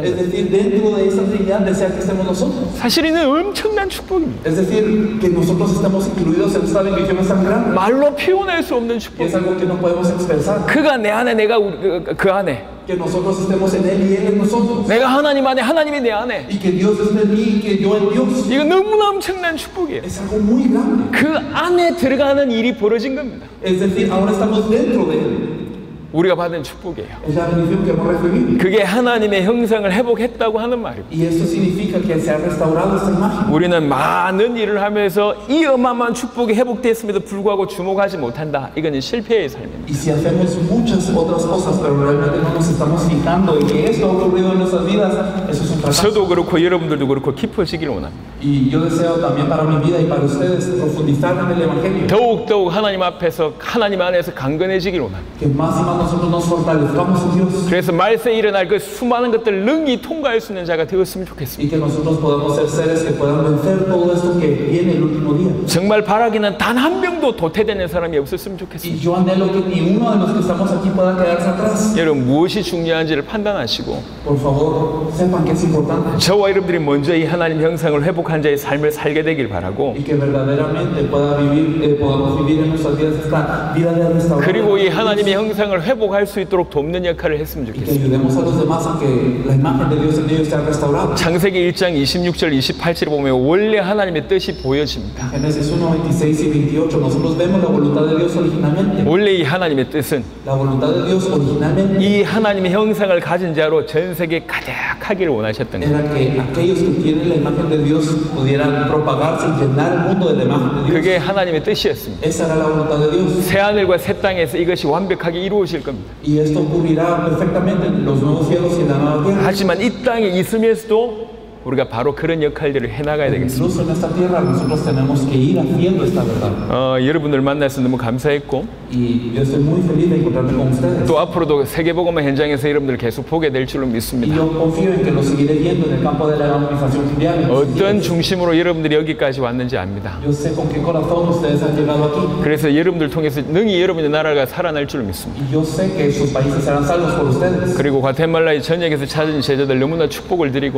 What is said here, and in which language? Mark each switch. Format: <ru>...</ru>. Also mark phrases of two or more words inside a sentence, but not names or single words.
<es>Es</es> <ko>거예요.</ko> <es>decir, dentro de esa Trinidad desea que estemos nosotros.</es> <ko>사실 이는 엄청난 축복입니다.</ko> <es>Es decir, que nosotros estamos incluidos en esta bendición es tan grande.</es> <ko>말로 표현할 수 없는</ko> <es>Y</es> <ko>축복.</ko> <es>es algo que no podemos expresar.</es> <ko>그가 내 안에 내가 그 안에</ko> <es>Que nosotros estemos en él y él en nosotros.</es> <ko>내가 하나님 안에 하나님이 내 안에</ko> <es>Y que Dios esté en mí y que yo en Dios.</es> <ko>이거 너무나 엄청난 축복이에요.</ko> <es>Es algo muy grande.</es> <ko>그 안에 들어가는 일이 벌어진 겁니다.</ko> <es>Es decir, ahora estamos dentro de él.</es> <ko>우리가 받은 축복이에요.</ko> <es>Es la bendición que hemos recibido.</es> <ko>그게 하나님의 형상을 회복했다고 하는 말입니다.</ko> <es>Y esto significa que se ha restaurado esta imagen.</es> <ko>우리는 많은 일을 하면서 이 어마어마한 축복이 회복됐음에도 불구하고 주목하지 못한다. 이거는 실패의 삶입니다.</ko> <es>Y si hacemos muchas otras cosas, pero realmente no nos estamos fijando en que esto ha ocurrido en nuestras vidas, eso es un fracaso.</es> <ko>저도 그렇고 여러분들도 그렇고 깊어지기를 원합니다.</ko> <es>Y yo deseo también para mi vida y para ustedes profundizar en el Evangelio.</es> <ko>더욱더욱 하나님 앞에서 하나님 안에서 강건해지기를 원합니다.</ko> <es>Que más y más nosotros nos fortalezcamos en Dios.</es> <ko>그래서 말세에 일어날 그 수많은 것들을 능히 통과할 수 있는 자가 되었으면 좋겠습니다.</ko> <es>Y que nosotros podamos ser seres que puedan vencer todo esto que viene el último día.</es> <ko>정말 바라기는 단 한 명도 도태되는 사람이 없었으면 좋겠습니다.</ko> <es>Y yo anhelo que ni uno de los que estamos aquí pueda quedarse atrás.</es> <ko>여러분 무엇이 중요한지를 판단하시고</ko> <es>Por favor, sepan que es importante.</es> <ko>저와 여러분들이 먼저 이 하나님 형상을 회복한 자의 삶을 살게 되길 바라고</ko> <es>Y que verdaderamente podamos vivir en nuestras vidas esta vida de restauración.</es> <ko>그리고 이 하나님의 형상을 회복할 수 있도록 돕는 역할을 했으면</ko> <es>Y que</es> <ko>좋겠습니다.</ko> <es>ayudemos a los demás a que la imagen de Dios en ellos sea restaurada.</es> <ko>창세기 1장 26절 28절에 보면 원래 하나님의 뜻이 보여집니다.</ko> <es>Génesis 1, 26 y 28, nosotros vemos la voluntad de Dios originalmente.</es> <ko>원래 이 하나님의 뜻은</ko> <es>La voluntad de Dios originalmente</es> <ko>이 하나님의 형상을 가진 자로 전 세계에 가득하기를 원하셨던 거예요.</ko> <es>era que aquellos que tienen la imagen de Dios pudieran propagarse y llenar el mundo de la imagen de Dios.</es> <ko>그게 하나님의 뜻이었습니다.</ko> <es>Esa era la voluntad de Dios.</es> <ko>새 하늘과 새 땅에서 이것이 완벽하게 이루어질 겁니다.</ko> <es>Y esto ocurrirá perfectamente en los nuevos cielos y en la nueva tierra.</es> <ko>하지만 이 땅에 있으면서도 우리가 바로 그런 역할들을 해나가야 되겠습니다.</ko> <es>Incluso en esta tierra nosotros tenemos que ir haciendo esta verdad.</es> <ko>여러분들 만나서 너무 감사했고</ko> <es>Y yo estoy muy feliz de encontrarme con ustedes.</es> <ko>또 앞으로도 세계복음화 현장에서 여러분들 계속 보게 될 줄로</ko> <es>Y</es> <ko>믿습니다.</ko> <es>yo confío en que lo seguiré viendo en el campo de la evangelización mundial.</es> <ko>어떤 중심으로 여러분들이 여기까지 왔는지 압니다.</ko> <es>Yo sé con qué corazón ustedes han llegado aquí.</es> <ko>그래서 여러분들 통해서 능히 여러분의 나라가 살아날 줄로 믿습니다.</ko> <es>Y yo sé que sus países serán salvos por ustedes.</es> <ko>그리고 과테말라의 전역에서 찾은 제자들 너무나 축복을 드리고</ko>